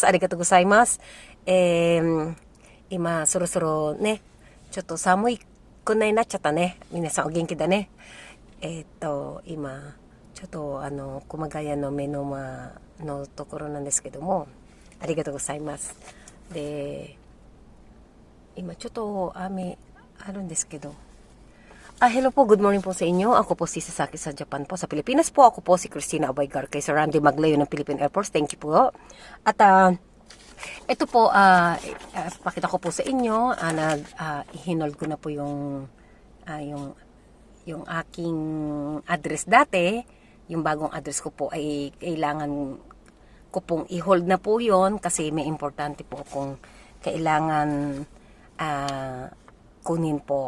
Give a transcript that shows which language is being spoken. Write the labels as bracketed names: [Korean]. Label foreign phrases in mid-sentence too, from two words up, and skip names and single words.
[Japanese] ありがとうございます。今、そろそろね、ちょっと寒いくらいになっちゃったね。皆さんお元気だね。今、ちょっと熊谷の目の前のところなんですけども、ありがとうございます。で、今ちょっと雨あるんですけど、 [Filipino] hello po, good morning po sa inyo. Ako po si Sasaki sa Japan po. Sa Pilipinas po, ako po si Christina Abaygar kay Sir Randy Maglayo ng Philippine Air Force. [English] Thank you [Filipino] po. At ito po, pakita ko po sa inyo, ihinold ko na po yung aking address dati, yung bagong address ko po ay kailangan ko pong i-hold na po yon kasi may importante po kung kailangan kunin po.